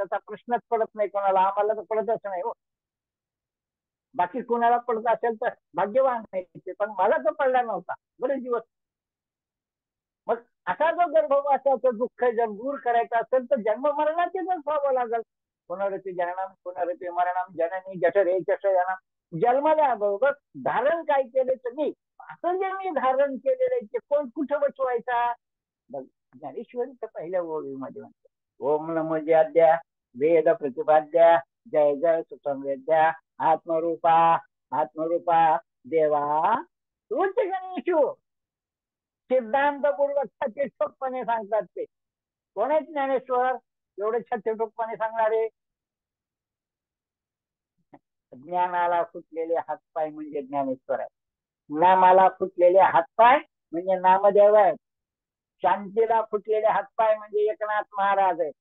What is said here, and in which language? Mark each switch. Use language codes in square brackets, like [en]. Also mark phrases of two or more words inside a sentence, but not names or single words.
[mr] त्याचा प्रश्नच पडत नाही कोणाला. आम्हाला तर पडतच नाही हो. बाकी कुणाला पडत असेल तर भाग्यवान नाही, पण मला तर पडला नव्हता बरेच दिवस. मग असा जो गर्भवासाचं दुःख जर दूर करायचं असेल तर जन्म मरणाचे जर व्हावं लागेल. [sa] पुनरपी जननम पुनरपी मरणम जननी जठरे जठरजनम. [mr] जन्मल्याबरोबर धारण काय केले तुम्ही, असं जे मी धारण केलेलं ते कोण कुठं बसवायचा. ज्ञानेश्वरीच्या पहिल्या ओळीमध्ये म्हणतो, ओम नमो ज्याद्या वेद प्रतिपाद्या जय जय सुसंवेद्या आत्मरूपा आत्मरूपा देवा तूच गणेशू. सिद्धांतपूर्वक छत्तीसपणे सांगतात ते. कोण आहेत ज्ञानेश्वर एवढे छत्तीसपणे सांगणारे. ज्ञानाला फुटलेले हातपाय म्हणजे ज्ञानेश्वर आहे. नामाला फुटलेले हातपाय म्हणजे नामदेव आहे. शांतीला फुटलेले हातपाय म्हणजे एकनाथ महाराज आहे.